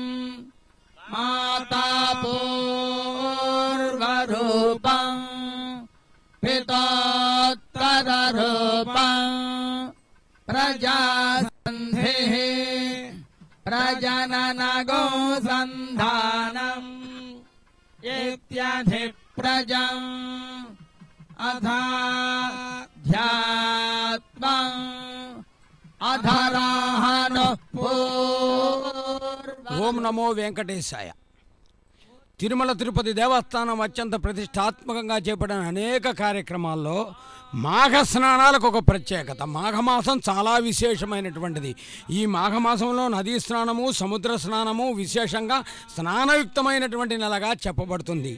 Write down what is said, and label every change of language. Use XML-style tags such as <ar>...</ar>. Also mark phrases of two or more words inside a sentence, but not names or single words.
<sa>माता पूर्वरूपम् पितोत्तररूपम् प्रजासन्धिः प्रजननगोसन्धानम् इत्यधिप्रजम् अथाध्यात्मम् अधराहनुः</sa> <te>ఓం నమో వెంకటేశాయ. తిరుమల తిరుపతి దేవస్థానం అత్యంత ప్రతిష్టాత్మకంగా చేపట్టిన అనేక కార్యక్రమాల్లో మాఘ స్నానాలకు ఒక ప్రత్యేకత. మాఘమాసం చాలా విశేషమైనటువంటిది. ఈ మాఘమాసంలో నదీ స్నానము, సముద్ర స్నానము విశేషంగా స్నానయుక్తమైనటువంటి నెలగా చెప్పబడుతుంది.</te>